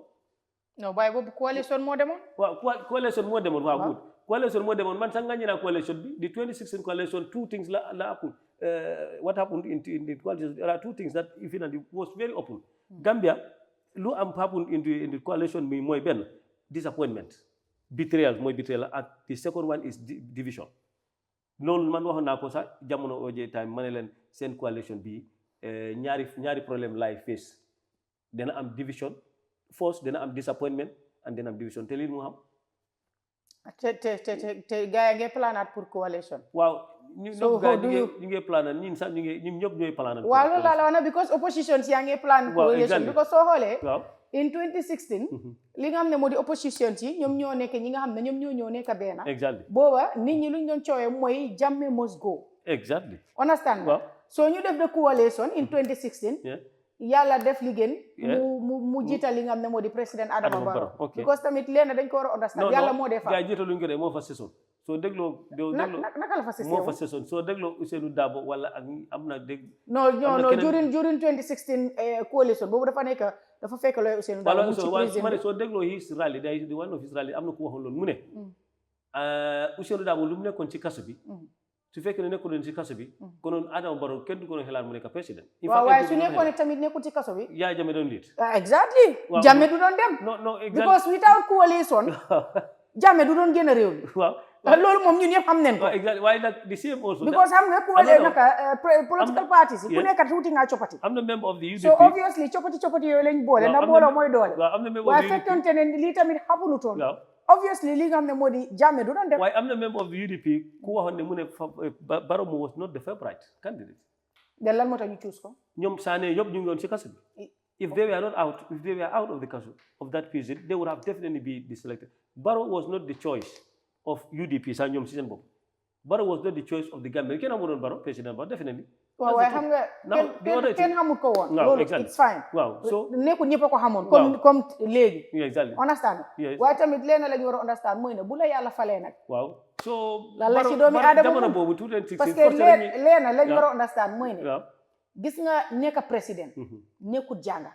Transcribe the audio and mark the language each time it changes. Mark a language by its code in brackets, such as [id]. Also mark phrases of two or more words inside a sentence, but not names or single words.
[wo] non waaye boobu coalition moo demoon waaw coalition moo demoon waaw good coalition moo demoon man sax nga ñëw coalition bi [en] the 2016 coalition two things [wo] la happen [en] what happened in the coalition there are two things that even was very open [wo] Gambia lu am [en] happened in the coalition [wo] bi mooy benn [en] disappointment betrayal and the second one is division [wo] loolu man waxoon naa ko sax jamono OJ time ma ne leen seen coalition bi ñaari problème lay face dana am division first dana am disappointment and dana am division te lii mu xam te gars yi ngay planaat pour coalition waaw [en] so how do you [wo] ñu ngi plan ñun sax ñu ñëpp ñooy plan waaw loolu laa la wax na because opposition si yaa ngi plan coalition because soo xoolee waaw in 2016 li nga xam ne moo di opposition si ñoom ñoo nekk ñi nga xam ne ñoom ñoo nekk benn exactly booba nit ñi luñ doon coowee mooy Jammeh [en] must go [wo] exactly understand nga so ñu def [en] the coalition in 2016 [wo] yàlla def liggéen mu jiital li nga xam ne moo di président Adama Barrow because tamit leen dañ ko war a understand yàlla moo dee fa gaa jiitaluñ ko de moo fa saison soo dégloo naka la fa saison moo fa saison soo dégloo Ousseynou Dabo wala ak am na dégg non during 2016 coalition boobu dafa fekk looy Ousseynou Dabo mu ci président soo dégloo [en] his rally day [wo] di [en] one of his rally [wo] am na ku waxoon loolu mu ne Ousseynou Dabo lu mu nekkoon ci kaso bi su fekkee ne nekkul ci kaso bi konoon Adama Barrow kenn du ko xelaat mu nekk président waaw waaye su nekkoon tamit nekkul ci kaso bi yaa Jammeh doon liit exactly Jammeh du doon dem non because without coalition Jammeh du doon génn réew mi waaw loolu moom ñun yëpp xam nañ ko exactly waaye nag [en] the same also [wo] because xam nga [en] political parties [wo] yi ku nekk tuuti nga coppati am na [en] member of the UDP [wo] so obviously coppati yooyu lañ boole ndax booloo mooy doole waaye fekkante ne lii tamit xamunutoon obviously li nga xam ne moo di Jammeh du doon def waaye am na [en] member of the UDP [wo] ku waxoon ne mu ne Barrow [en] was not the favorite candidate [wo] de lan moo tax ñu choose ko ñoom Sané yëpp ñu ngi doon ci kaso bi [en] if they were out of the kaso of that period they would have definitely been selected Barrow was not the choice of UDP [wo] sax ñoom ci seen bopp [en] Barrow was not the choice of the Gambia [wo] kenn amuloon [en] Barrow président Barrow definitely [wo] waaw waaye xam nga kenn xamul ko woon loolu [en] it's fine [wo] waaw so nekkul ñëpp a ko xamoon comme léegi exactly understand waaye tamit leena la ñu war a understand mooy ne bu la yàlla falee nag waaw so lan la ci doomi aadama jamono boobu [fr] parce que [wo] leena la ñu war a understand mooy ne gis nga nekk président nekkul jànga